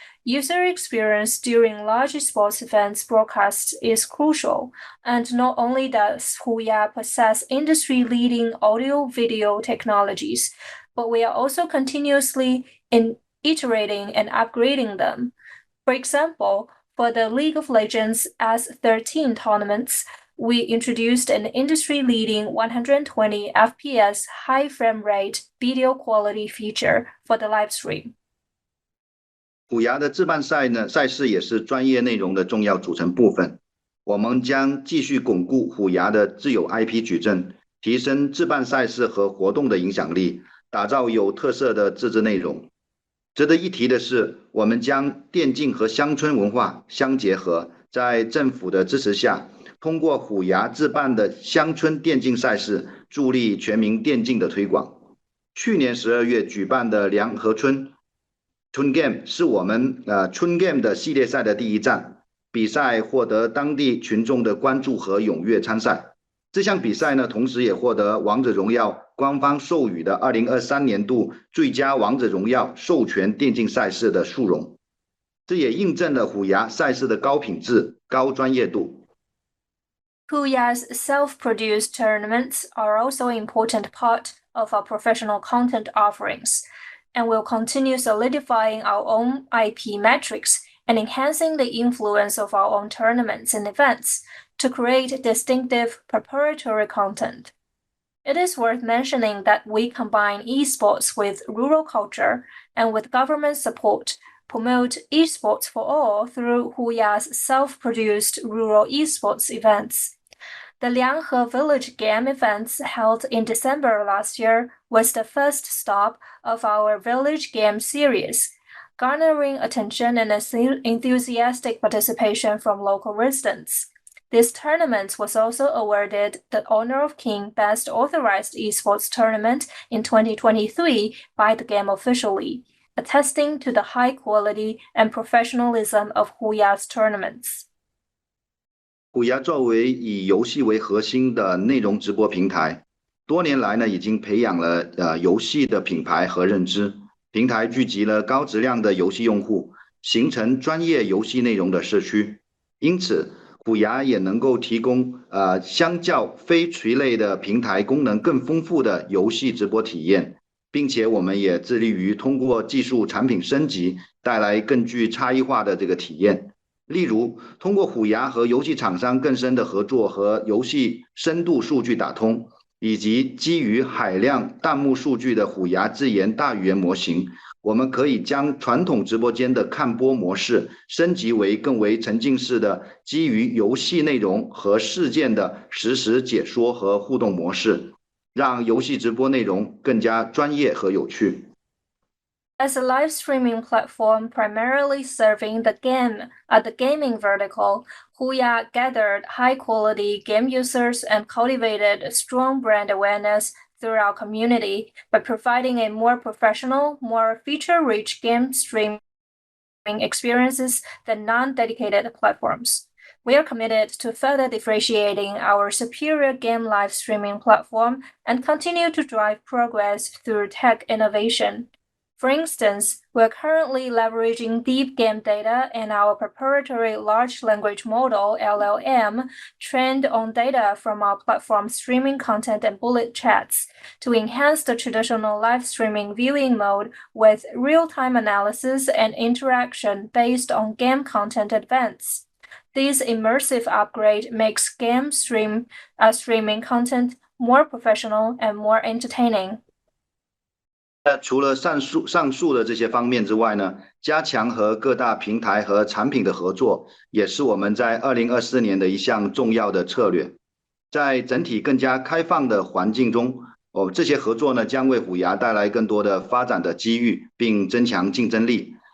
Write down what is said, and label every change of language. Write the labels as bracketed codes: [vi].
[en] User experience during large sports events broadcasts is crucial, and not only does HUYA possess industry-leading audio-video technologies, but we are also continuously iterating and upgrading them. For example, for the League of Legends S13 tournaments, we introduced an industry-leading 120 FPS high frame rate video quality feature for the live stream. [zh] 虎牙的自办赛事也是专业内容的重要组成部分。我们将继续巩固虎牙的自有 IP 矩阵，提升自办赛事和活动的影响力，打造有特色的自制内容。值得一提的是，我们将电竞和乡村文化相结合，在政府的支持下，通过虎牙自办的乡村电竞赛事，助力全民电竞的推广。去年12月举办的梁河春 Game 是我们春 Game 的系列赛的第一站，比赛获得当地群众的关注和踊跃参赛。这项比赛呢，同时也获得王者荣耀官方授予的2023年度最佳王者荣耀授权电竞赛事的殊荣。这也印证了虎牙赛事的高品质、高专业度。 [en] HUYA's self-produced tournaments are also an important part of our professional content offerings, and will continue solidifying our own IP metrics and enhancing the influence of our own tournaments and events to create distinctive proprietary content. It is worth mentioning that we combine esports with rural culture and with government support, promote esports for all through HUYA's self-produced rural esports events. The Lianghe Village Game events held in December last year was the first stop of our Village Game series, garnering attention and enthusiastic participation from local residents. This tournament was also awarded the Honor of King Best Authorized Esports Tournament in 2023 by the game officially, attesting to the high quality and professionalism of HUYA's tournaments. [zh] 虎牙作为以游戏为核心的内容直播平台，多年来呢已经培养了游戏的品牌和认知，平台聚集了高质量的游戏用户，形成专业游戏内容的社区。因此，虎牙也能够提供相较非垂类的平台功能更丰富的游戏直播体验，并且我们也致力于通过技术产品升级，带来更具差异化的这个体验。例如，通过虎牙和游戏厂商更深的合作和游戏深度数据打通，以及基于海量弹幕数据的虎牙自研大语言模型，我们可以将传统直播间的看播模式升级为更为沉浸式的基于游戏内容和事件的实时解说和互动模式，让游戏直播内容更加专业和有趣。 [en] As a live streaming platform primarily serving the gaming vertical, HUYA gathered high-quality game users and cultivated strong brand awareness through our community by providing a more professional, more feature-rich game streaming experiences than non-dedicated platforms. We are committed to further differentiating our superior game live streaming platform and continue to drive progress through tech innovation. For instance, we are currently leveraging deep game data and our proprietary large language model (LLM) trained on data from our platform streaming content and bullet chats to enhance the traditional live streaming viewing mode with real-time analysis and interaction based on game content events. This immersive upgrade makes game streaming content more professional and more entertaining. [zh] 除了上述的这些方面之外呢，加强和各大平台和产品的合作，也是我们在2024年的一项重要的策略。在整体更加开放的环境中，这些合作呢将为虎牙带来更多的发展的机遇，并增强竞争力。